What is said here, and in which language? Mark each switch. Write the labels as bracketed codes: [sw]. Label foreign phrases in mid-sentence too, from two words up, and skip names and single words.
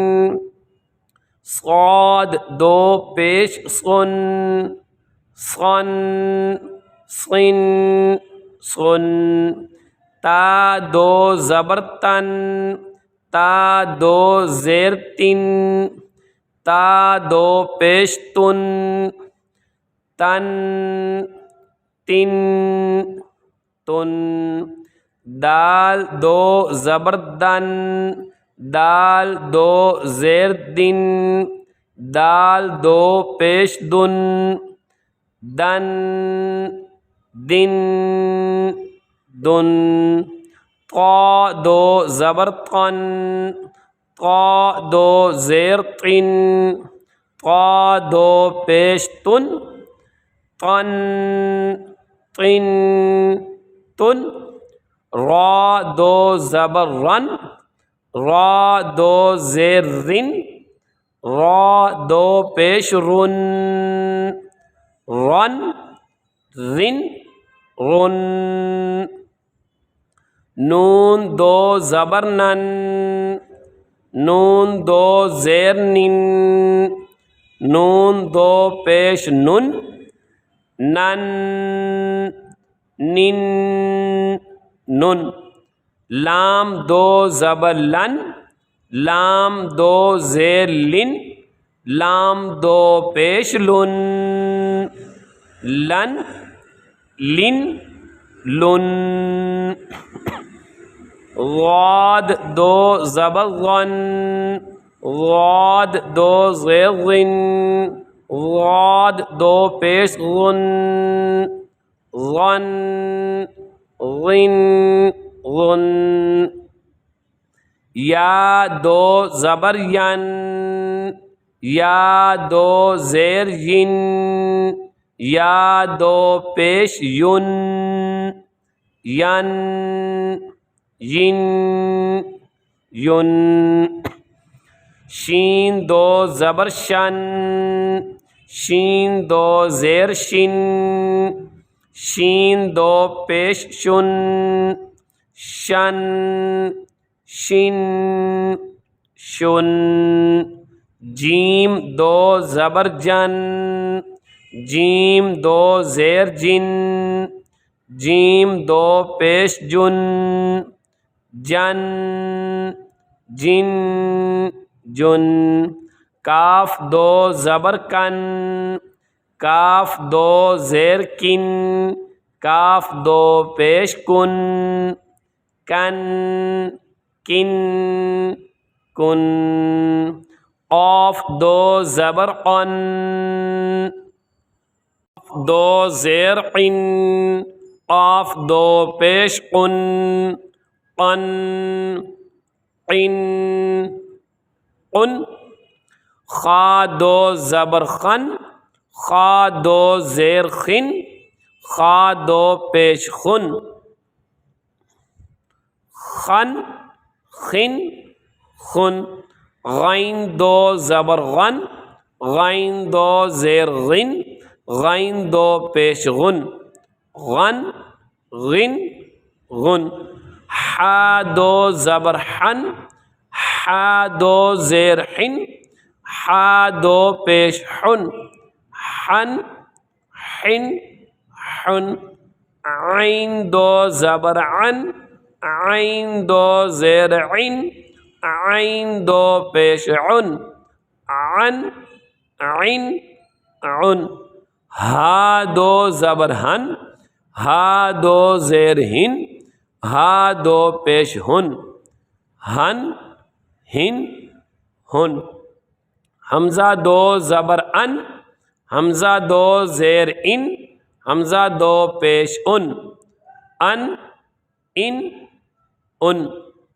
[ur] صاد دو پیش صن صن صن صن تا دو زبر تن تا دو زیر تن تا دو پیش تن تن تن تن دال دو زبر دن دال دو زیر دن دال دو پیش دن دن دن دن طا دو زبر طن طا دو زیر طن طا دو پیش تن طن طن تن را دو زبر رن را دو زیر رن را دو پیش رن رن رن رن نون دو زبر نن نون دو زیر نن نون دو پیش نن نن نن نن لام دو زبر لن لام دو زیر لن لام دو پیش لن لن لن لن غاد دو زبر غن غاد دو زیر غن غاد دو پیش غن غن غن غن یا دو زبر ین یا دو زیر ین، یا دو پیش یون، ین، ین، یون. شین دو زبر شن، شین دو زیر شن، شین دو پیش شن، شن، شن، شن. جیم دو زبر جن، جیم دو زیر جن، جیم دو پیش جن، جن، جن، جن. کاف دو زبر کن، کاف دو زیر کن، کاف دو پیش کن، کن، کن، کن. قاف دو زبر قن، دو زیر قن، قاف دو پیش قن، قن، قن، قن. خا دو زبر خن، خا دو زیر خن، خا دو پیش خن، خن، خن، خن. غین دو زبر غن، غین دو زیر غن، غین دو پیش غن، غن، غن، غن. حا دو زبر حن، حا دو زیر حن، حا دو پیش حن، حن، حن، حن. عین دو زبر عن، عین دو زیر عن، عین دو پیش عن، عن، عن، عن. ہا دو زبر ہن، ہا دو زیر ہن، ہا دو پیش ہن، ہن، ہن، ہن. حمزہ دو زبر ان، حمزہ دو زیر ان، حمزہ دو پیش ان، ان، ان، ان.